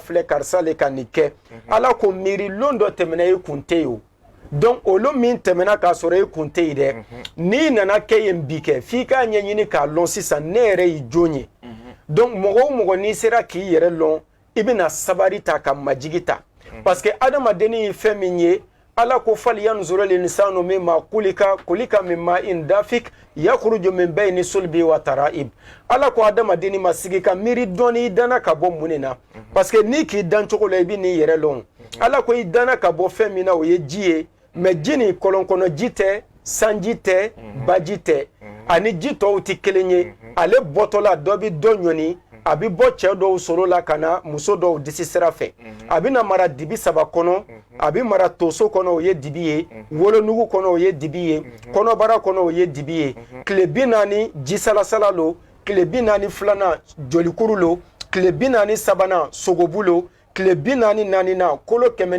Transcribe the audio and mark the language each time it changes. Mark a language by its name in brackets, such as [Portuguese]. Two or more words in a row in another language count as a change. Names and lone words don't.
[Bambara] filɛ karisa le ka nin kɛ ala ko miiri lon dɔ tɛmɛna i kun tɛ yen o donc olu min tɛmɛna k'a sɔrɔ i kun tɛ yen dɛ n'i nana kɛ yen bi kɛ f'i k'a ɲɛɲini k'a lɔn sisan ne yɛrɛ y'i jɔn ye donc mɔgɔ o mɔgɔ n'i sera k'i yɛrɛ lɔn i bɛna sabari ta ka majigi ta [French] parce que [Bambara] adamaden ye fɛn min ye ala ko [Arabic] فلينظر الإنسان مم خلق مما إن دافق يخرج من بين الصلب والترائب [Bambara] ala ko adamaden ma sigi ka miiri dɔɔni i danna ka bɔ mun na [French] parce que [Bambara] n'i k'i dan cogo la i bɛ n'i yɛrɛ lɔn ala ko i danna ka bɔ fɛn min na o ye ji ye mais ji ni kɔlɔn kɔnɔ ji tɛ sanji tɛ baji tɛ ani ji tɔw tɛ kelen ye ale bɔtɔla dɔ bɛ dɔ ɲɔni a bɛ bɔ cɛ dɔw soro la ka na muso dɔw disi sira fɛ a bɛ na mara dibi 3 kɔnɔ a bɛ mara tonso kɔnɔ o ye dibi ye wolonugu kɔnɔ o ye dibi ye kɔnɔbara kɔnɔ o ye dibi ye tile 40 ji salasala lo tile 42 jolikuru lo tile 43 sogobu lo tile 44 na kolo